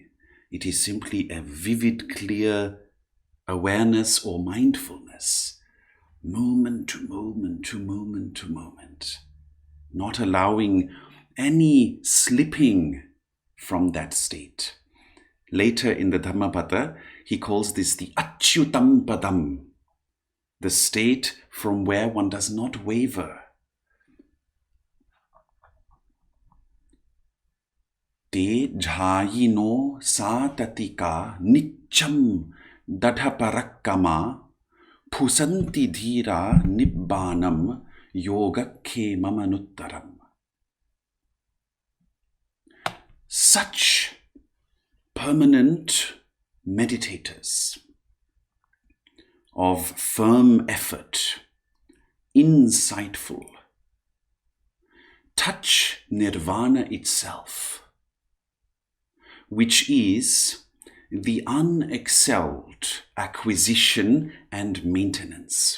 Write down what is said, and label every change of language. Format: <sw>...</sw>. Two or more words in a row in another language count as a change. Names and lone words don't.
<en>It is simply a vivid, clear awareness or mindfulness, moment to moment to moment to moment, not allowing any slipping from that state. Later in the Dharmapada, he calls this the</en> <pi>Achyutam Padam,</pi> <en>the state from where one does not waver.</en> <pi>Te jhayino satatika nicham dadhaparakkama pusanti dhira nibbanam yogakkemanuttaram.</pi> <en>Such permanent meditators of firm effort, insightful, touch nirvana itself, which is the unexcelled acquisition and maintenance.</en>